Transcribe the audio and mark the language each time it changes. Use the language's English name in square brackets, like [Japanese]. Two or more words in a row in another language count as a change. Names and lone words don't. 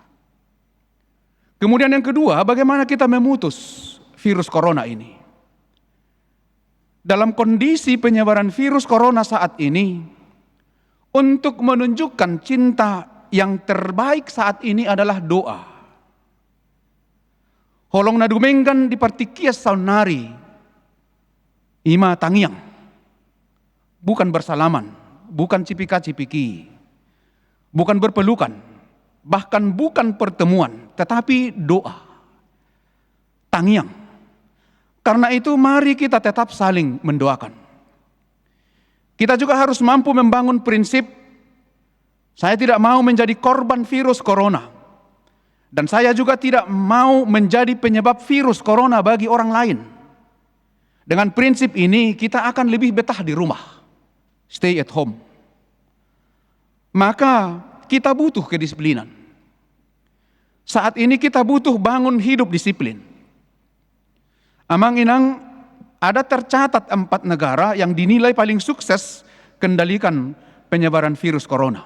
[Indonesian] Kemudian yang kedua, bagaimana kita memutus virus corona ini? Dalam kondisi penyebaran virus corona saat ini, untuk menunjukkan cinta yang terbaik saat ini adalah doa. [Batak Toba] Holong na dumenggan di partikias saunari, ima tangiang. [Indonesian] Bukan bersalaman, bukan cipika-cipiki, bukan berpelukan, bahkan bukan pertemuan, tetapi doa. [Batak Toba] Tangiang. [Indonesian] Karena itu mari kita tetap saling mendoakan. Kita juga harus mampu membangun prinsip, saya tidak mau menjadi korban virus corona. Dan saya juga tidak mau menjadi penyebab virus corona bagi orang lain. Dengan prinsip ini kita akan lebih betah di rumah. [English] Stay at home. [Indonesian] Maka kita butuh kedisiplinan. Saat ini kita butuh bangun hidup disiplin. [Batak Toba] Amang Inang, [Indonesian] ada tercatat 4 negara yang dinilai paling sukses kendalikan penyebaran virus corona.